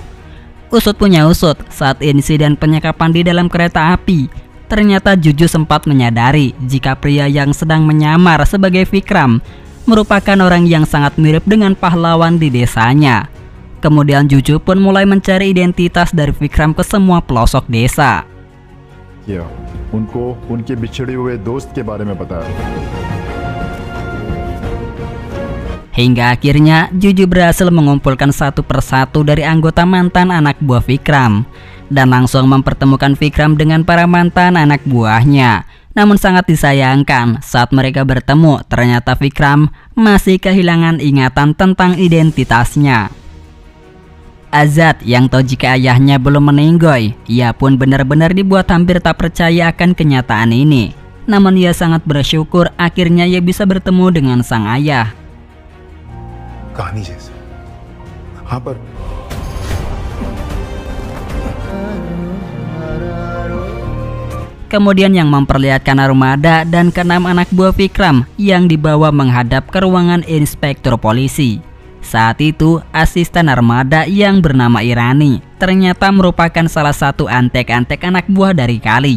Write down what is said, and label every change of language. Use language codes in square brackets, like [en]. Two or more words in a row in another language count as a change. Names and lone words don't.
[id] Usut punya usut, saat insiden penyekapan di dalam kereta api, ternyata Juju sempat menyadari jika pria yang sedang menyamar sebagai Vikram merupakan orang yang sangat mirip dengan pahlawan di desanya. Kemudian Juju pun mulai mencari identitas dari Vikram ke semua pelosok desa. Ya, [hi] उनको उनके बिछड़े हुए दोस्त के बारे में बताया. [id] Hingga akhirnya Juju berhasil mengumpulkan satu persatu dari anggota mantan anak buah Vikram dan langsung mempertemukan Vikram dengan para mantan anak buahnya. Namun sangat disayangkan saat mereka bertemu, ternyata Vikram masih kehilangan ingatan tentang identitasnya. Azad yang tahu jika ayahnya belum meninggoy, ia pun benar-benar dibuat hampir tak percaya akan kenyataan ini. Namun ia sangat bersyukur akhirnya ia bisa bertemu dengan sang ayah. कहानी जैसे हाँ पर Kemudian yang memperlihatkan Narmada dan ke-6 anak buah Vikram yang dibawa menghadap ke ruangan inspektur polisi. Saat itu asisten Narmada yang bernama Irani ternyata merupakan salah satu antek-antek anak buah dari Kali.